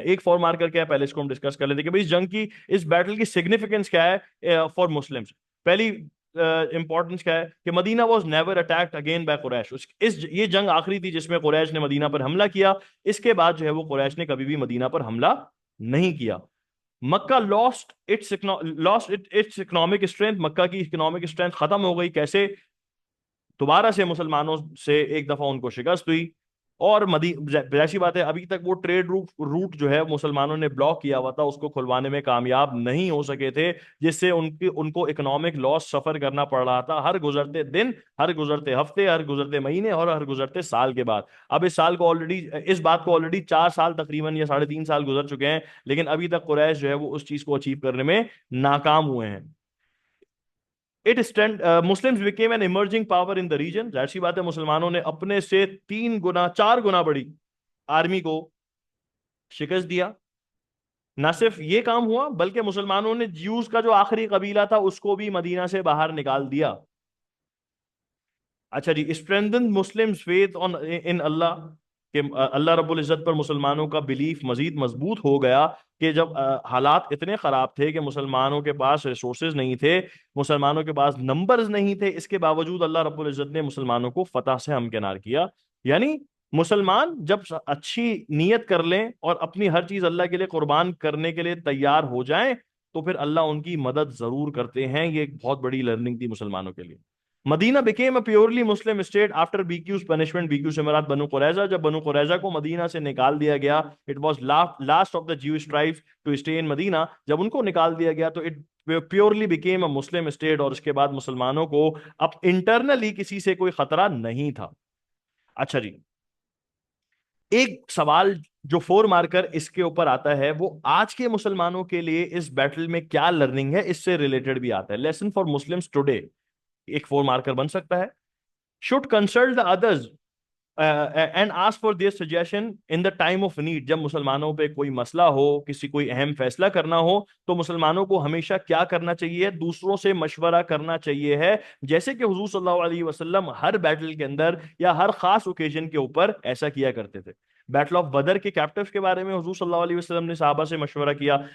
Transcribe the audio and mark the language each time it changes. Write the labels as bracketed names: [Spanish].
[Urdu] ایک 4 مارکر کیا ہے, پہلے اس کو ہم ڈسکس کر لیتے ہیں کہ اس جنگ کی, اس بیٹل کی سگنیفیکینس کیا ہے [English] For Muslims. [Urdu] پہلی امپورٹنس کیا ہے کہ [English] Medina was never attacked again by Quraysh. [Urdu] یہ جنگ آخری تھی جس میں قریش نے مدینہ پر حملہ کیا. اس کے بعد جو ہے وہ قریش نے کبھی بھی مدینہ پر حملہ نہیں کیا. [English] Mecca lost its economic strength. [Urdu] مکہ کی economic strength ختم ہو گئی. کیسے؟ دوبارہ سے مسلمانوں سے ایک دفعہ ان کو شکست ہوئی, اور ایسی بات ہے ابھی تک وہ ٹریڈ روٹ جو ہے مسلمانوں نے بلاک کیا ہوا تھا, اس کو کھلوانے میں کامیاب نہیں ہو سکے تھے, جس سے ان کو اکنامک لاس سفر کرنا پڑ رہا تھا ہر گزرتے دن, ہر گزرتے ہفتے, ہر گزرتے مہینے, اور ہر گزرتے سال کے بعد. اب اس بات کو آلریڈی 4 سال تقریباً یا 3.5 سال گزر چکے ہیں, لیکن ابھی تک قریش جو ہے وہ اس چیز کو اچیو کرنے میں ناکام ہوئے ہیں. [English] Muslims became an emerging power in the region. [Urdu] ظاہر سی بات ہے مسلمانوں نے اپنے سے 3 گنا 4 گنا بڑی آرمی کو شکست دیا. نہ صرف یہ کام ہوا بلکہ مسلمانوں نے جیوز کا جو آخری قبیلہ تھا اس کو بھی مدینہ سے باہر نکال دیا. اچھا جی, [English] strengthened Muslims faith in Allah, [Urdu] کہ اللہ رب العزت پر مسلمانوں کا بلیف مزید مضبوط ہو گیا, کہ جب حالات اتنے خراب تھے کہ مسلمانوں کے پاس ریسورسز نہیں تھے, مسلمانوں کے پاس نمبرز نہیں تھے, اس کے باوجود اللہ رب العزت نے مسلمانوں کو فتح سے ہمکنار کیا. یعنی مسلمان جب اچھی نیت کر لیں اور اپنی ہر چیز اللہ کے لیے قربان کرنے کے لیے تیار ہو جائیں تو پھر اللہ ان کی مدد ضرور کرتے ہیں. یہ ایک بہت بڑی لرننگ تھی مسلمانوں کے لیے. [English] Medina became a purely Muslim state after BQ's punishment. [Urdu] BQ سے مراد بنو قریظہ. جب بنو قریظہ کو مدینہ سے نکال دیا گیا, [English] it was last of the Jewish tribes to stay in [Urdu] مدینہ. جب ان کو نکال دیا گیا تو [English] it purely became a Muslim state, [Urdu] اور اس کے بعد مسلمانوں کو اب انٹرنلی کسی سے کوئی خطرہ نہیں تھا. اچھا جی, ایک سوال جو 4 مارکر اس کے اوپر آتا ہے وہ آج کے مسلمانوں کے لیے اس بیٹل میں کیا لرننگ ہے, اس سے ریلیٹڈ بھی آتا ہے. [English] lesson for Muslims today [Urdu] ایک 4 مارکر بن سکتا ہے. [English] should consult the others and ask for their suggestion in the time of need. [Urdu] جب مسلمانوں پہ کوئی مسئلہ ہو, کوئی اہم فیصلہ کرنا ہو, تو مسلمانوں کو ہمیشہ کیا کرنا چاہیے؟ دوسروں سے مشورہ کرنا چاہیے ہے, جیسے کہ حضور صلی اللہ علیہ وسلم ہر بیٹل کے اندر یا ہر خاص اوکیزن کے اوپر ایسا کیا کرتے تھے. بیٹل آف بدر کے کیپٹیوز کے بارے میں حضور صلی اللہ علیہ وسلم نے صحابہ سے مشورہ کیا.